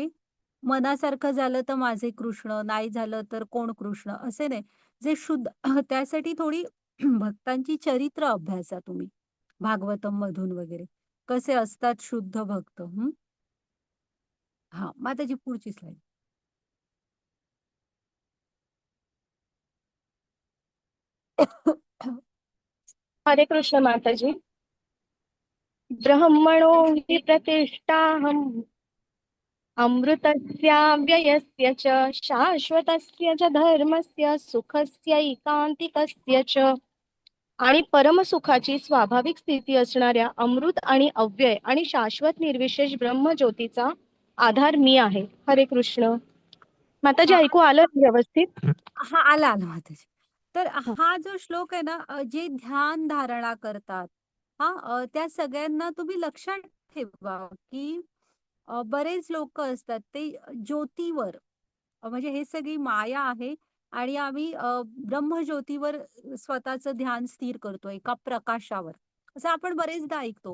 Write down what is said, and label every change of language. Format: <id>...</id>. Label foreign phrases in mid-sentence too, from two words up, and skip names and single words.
<mr>मनासारखं झालं तर माझे कृष्ण, नाही झालं तर कोण कृष्ण असे नाही. जे शुद्ध त्यासाठी थोडी भक्तांची चरित्र अभ्यासा तुम्ही. भागवतम मधून वगैरे. कसे असतात शुद्ध भक्त. माताजी पुढची स्लाइड. हरे कृष्ण माताजी.</mr> <sa>ब्रह्मणो हि प्रतिष्ठाहम् अमृतस्याव्ययस्य च शाश्वतस्य च धर्मस्य सुखस्यैकान्तिकस्य च.</sa> <mr>आणि परमसुखाची स्वाभाविक स्थिती असणाऱ्या अमृत आणि अव्यय आणि शाश्वत निर्विशेष ब्रह्मज्योतीचा आधार मी आहे. हरे कृष्ण. माताजी, हा ऐकू आलं व्यवस्थित? हा आला आला माताजी. तर हा जो श्लोक आहे ना, जे ध्यान धारणा करतात त्या सगळ्यांना तुम्ही लक्षात ठेवा की बरेच लोक असतात ते ज्योतीवर म्हणजे हे सगळी माया आहे आणि आम्ही ब्रह्मज्योतीवर स्वतःचं ध्यान स्थिर करतो एका प्रकाशावर, असं आपण बरेचदा ऐकतो.</mr>